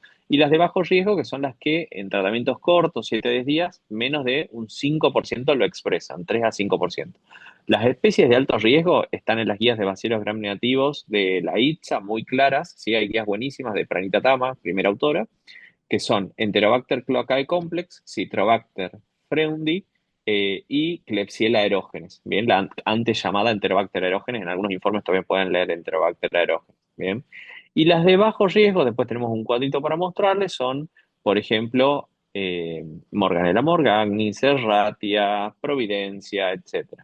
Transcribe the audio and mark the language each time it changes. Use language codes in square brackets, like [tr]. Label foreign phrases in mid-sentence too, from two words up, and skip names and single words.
[es] Y las de bajo riesgo, que son las que en tratamientos cortos, 7 a 10 días, menos de un 5% lo expresan, 3 a 5%. Las especies de alto riesgo están en las guías de bacilos gram negativos de la ITSA, muy claras, ¿sí? Hay guías buenísimas de Pranita Tama, primera autora, que son Enterobacter cloacae complex, Citrobacter freundi y Klebsiella aerogenes. Bien, la antes llamada Enterobacter aerogenes, en algunos informes también pueden leer Enterobacter aerogenes. Bien. Y las de bajo riesgo, después tenemos un cuadrito para mostrarles, son, por ejemplo, Morganella morgagni, Serratia, Providencia, etcétera.